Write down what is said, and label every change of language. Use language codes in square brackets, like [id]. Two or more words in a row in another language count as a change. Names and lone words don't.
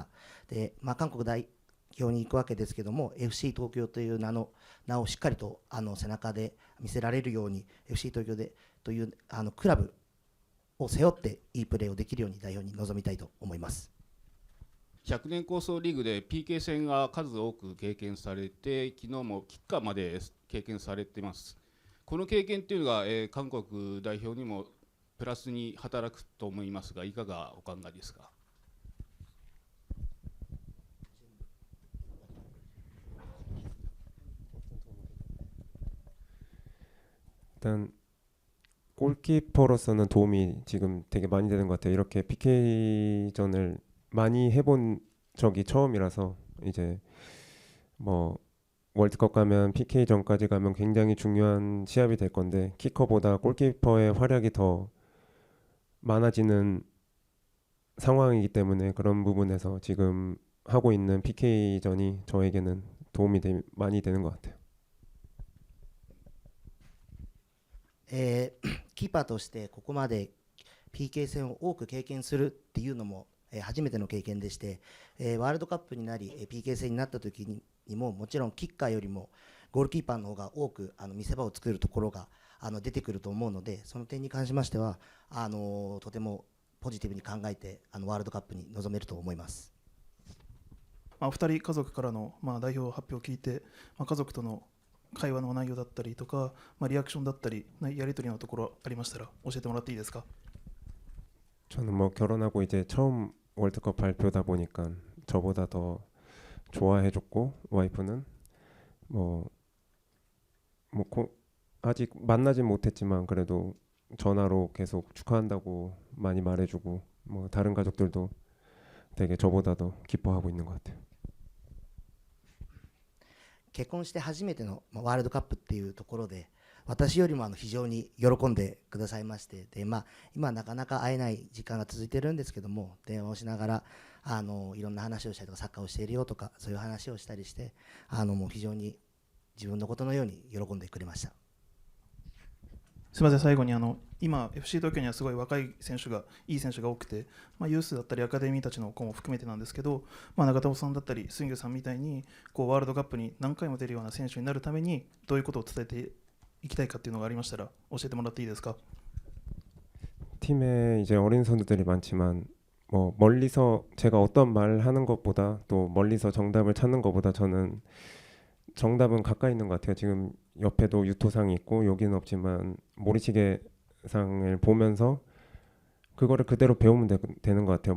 [ja] で、韓国代表に行くわけですけども、 FC 東京という名をしっかりと背中で見せられるように FC 東京でというクラブを背負っていいプレーをできるように代表に臨みたいと思います。 100年構想リーグで PK 戦が数多く経験されて、昨日もキッカーまで経験されています。この経験というのが、韓国代表にもプラスに働くと思いますが、いかがお考えですか。 [ko] 일단 골키퍼로서는 도움이 지금 되게 많이 되는 것 같아요. 이렇게 PK전을 많이 해본 적이 처음이라서 이제 뭐 월드컵 가면 PK전까지 가면 굉장히 중요한 시합이 될 건데, 키커보다 골키퍼의 활약이 더 많아지는 상황이기 때문에 그런 부분에서 지금 하고 있는 PK전이 저에게는 도움이 많이 되는 것 같아요. [ja] キーパーとしてここまで PK 戦を多く経験するっていうのも初めての経験でして、ワールドカップになり PK 戦になった時にももちろんキッカーよりもゴールキーパーの方が多く見せ場を作るところが出てくると思うので、その点に関しましてはとてもポジティブに考えてワールドカップに臨めると思います。お二人家族からの代表発表を聞いて、家族との会話の内容だったりとか、リアクションだったりやり取りのところありましたら教えてもらっていいですか。 [ko] 저는 뭐 결혼하고 이제 처음 월드컵 발표다 보니까 저보다 더 좋아해줬고, 와이프는 아직 만나진 못했지만 그래도 전화로 계속 축하한다고 많이 말해주고 뭐 다른 가족들도 되게 저보다 더 기뻐하고 있는 것 같아요. [ja] 結婚して初めてのワールドカップっていうところで、私よりも非常に喜んでくださいまして、で、今なかなか会えない時間が続いてるんですけども、電話をしながらいろんな話をしたりとか、サッカーをしているよとか、そういう話をしたりして、もう非常に自分のことのように喜んでくれました。すみません、最後に今、FC 東京にはすごい若い選手が、いい選手が多くて、ユースだったりアカデミーたちの子も含めてなんですけど、長友さんだったり、スイングさんみたいにワールドカップに何回も出るような選手になるために、どういうことを伝えていきたいかっていうのがありましたら、教えてもらっていいですか。 [ko] 팀에 이제 어린 선수들이 많지만 뭐 멀리서 제가 어떤 말 하는 것보다 또 멀리서 정답을 찾는 것보다 저는 정답은 가까이 있는 것 같아요. 지금 옆에도 유토상이 있고 여기는 없지만 모리시계상을 보면서 그거를 그대로 배우면 되는 것 같아요.